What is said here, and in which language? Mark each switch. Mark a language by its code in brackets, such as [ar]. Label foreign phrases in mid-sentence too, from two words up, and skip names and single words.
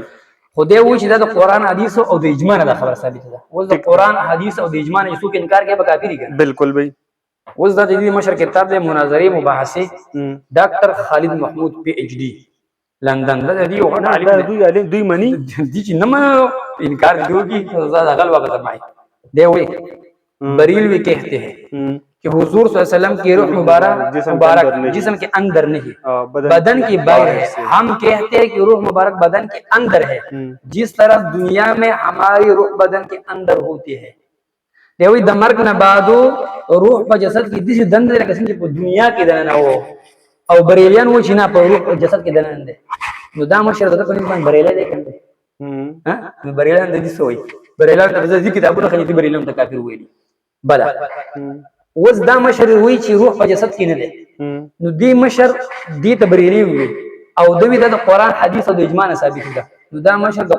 [ps] خدای و چې دا د قران حدیث او د اجماع نه خبره ثابته ده اوس د قران حدیث او د اجماع نه څوک انکار کوي به کافر کیږي [ur] بالکل بھائی [ps] اوس د دې مشر کتاب د مناظره مباحثه ډاکټر خالد محمود پی ایچ ڈی لندن د دې یو غټ عالم دوی مني دي چې نه انکار کوي زړه غل وخت فرمایي دی وی [ur] بریلوی کہتے ہیں کہ حضور [ar] صلی اللہ علیہ وسلم [ur] کی روح مبارک جسم کے اندر نہیں بدن کی باہر ہے ہم کہتے ہیں کہ روح مبارک بدن کے اندر ہے جس طرح دنیا میں ہماری روح بدن کے اندر ہوتی ہے [ps] دیوی د مرګ نه بعدو روح په جسد کې د دند لکه څنګه په دنیا کې دننه وو او بریلیان و چې نه په روح جسد کې دننه ده نو دا مشر د په نسبت بریلی دی کنه ها بریلیان د دې سوې بریلیان د دې کتابونو خلک بریلیان ته کافر ویلي بلا اوس دا مشر وی چې روح په جسد کې نه ده نو دې مشر دې ته بریلی وي او دوی د قرآن حدیث او د اجماع ثابت ده نو دا مشر د